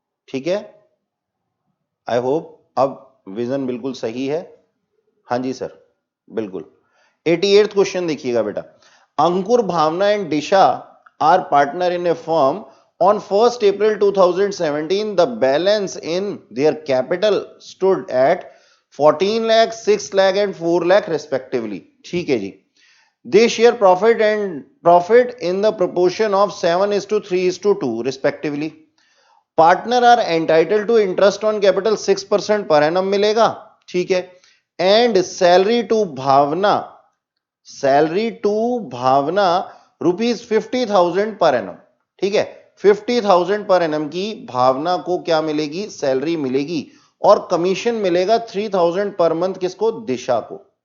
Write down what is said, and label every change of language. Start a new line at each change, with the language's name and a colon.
Hindi: ठीक है, I hope अब विजन बिल्कुल सही है। हाँ जी सर, बिल्कुल। 88th क्वेश्चन देखिएगा बेटा।
English: Ankur, Bhavna and Disha are partner in a firm on 1st April 2017. The balance in their capital stood at 14 lakh, 6 lakh and 4 lakh respectively.
Hindi: ठीक है जी।
English: They share profit in the proportion of 7:3:2 respectively. Partner are entitled to interest on capital 6% per annum
Hindi: मिलेगा। ठीक है,
English: and salary to Bhavna ₹50,000 per annum.
Hindi: ठीक है, 50,000 per annum की भावना को क्या मिलेगी, सैलरी मिलेगी, और कमीशन मिलेगा 3,000 पर मंथ किसको, दिशा को।